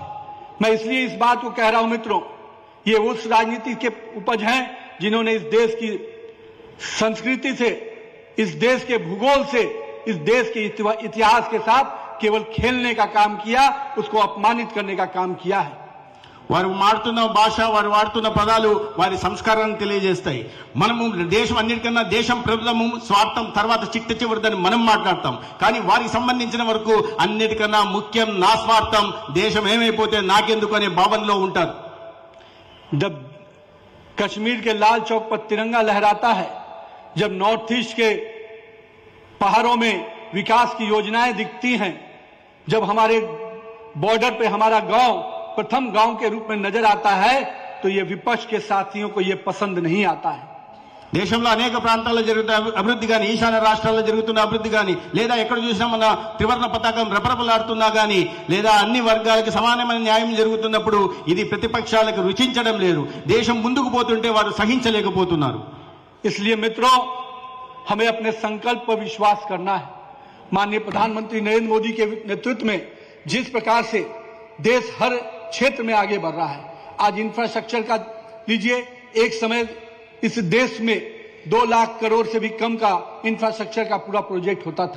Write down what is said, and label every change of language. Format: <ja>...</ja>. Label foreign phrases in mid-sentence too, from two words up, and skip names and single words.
<hi>मैं इसलिए इस बात को कह रहा हूं मित्रों, ये उस राजनीति के उपज हैं जिन्होंने इस देश की संस्कृति से, इस देश के भूगोल से, इस देश के इतिहास के साथ केवल खेलने का काम किया, उसको अपमानित करने का काम किया है.</hi> <te>వారు మాడుతున్న భాష, వారు వాడుతున్న పదాలు వారి సంస్కారాన్ని తెలియజేస్తాయి. మనము దేశం అన్నిటికన్నా దేశం ప్రభుత్వము స్వార్థం తర్వాత చిట్ట చివరిదని మనం మాట్లాడతాం. కానీ వారికి సంబంధించిన వరకు అన్నిటికన్నా ముఖ్యం నా స్వార్థం, దేశం ఏమైపోతే నాకెందుకు అనే భావనలో ఉంటారు.</te> <hi>जब कश्मीर के लाल चौक पर तिरंगा लहराता है, जब नॉर्थ ईस्ट के पहाड़ों में विकास की योजनाएं दिखती हैं, जब हमारे बॉर्डर पे हमारा गांव प्रथम गांव के रूप में नजर आता है, तो ये विपक्ष के साथियों को ये पसंद नहीं आता है.</hi> <te>దేశంలో అనేక ప్రాంతాల్లో జరుగుతున్న అభివృద్ధి కానీ, ఈశాన్య రాష్ట్రాల్లో జరుగుతున్న అభివృద్ధి కానీ, లేదా ఎక్కడ చూసినా మన త్రివర్ణ పతాకం రెపరెపలాడుతున్నా కానీ, లేదా అన్ని వర్గాలకు సమానమైన న్యాయం జరుగుతున్నప్పుడు ఇది ప్రతిపక్షాలకు రుచించడం లేదు. దేశం ముందుకు పోతుంటే వారు సహించలేకపోతున్నారు.</te> <hi>इसलिए मित्रों, हमें अपने संकल्प पर विश्वास करना है माननीय प्रधानमंत्री नरेंद्र मोदी के नेतृत्व में जिस प्रकार से देश हर क्षेत्र में आगे बढ़ रहा है, आज इंफ्रास्ट्रक्चर का लीजिए, एक समय इस देश में 2 लाख करोड़ से भी कम का इंफ्रास्ट्रक्चर का पूरा प्रोजेक्ट होता था।</hi>